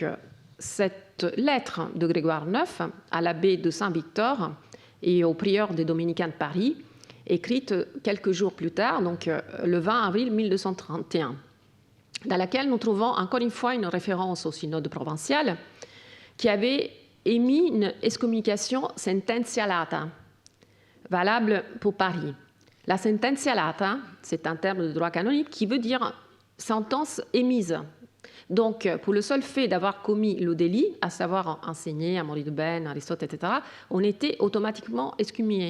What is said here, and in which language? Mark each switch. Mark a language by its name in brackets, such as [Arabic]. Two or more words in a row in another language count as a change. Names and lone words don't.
[French] cette lettre de Grégoire IX à l'abbé de Saint-Victor et au prieur des Dominicains de Paris, écrite quelques jours plus tard, donc le 20 avril 1231, dans laquelle nous trouvons encore une fois une référence au synode provincial qui avait émis une excommunication [Latin] sententia lata, [French] valable pour Paris. La [Latin] sententia lata, [French] c'est un terme de droit canonique qui veut dire sentence émise. Donc, pour le seul fait d'avoir commis le délit, à savoir enseigner Amaury de Bène, Aristote, etc., on était automatiquement excommunié.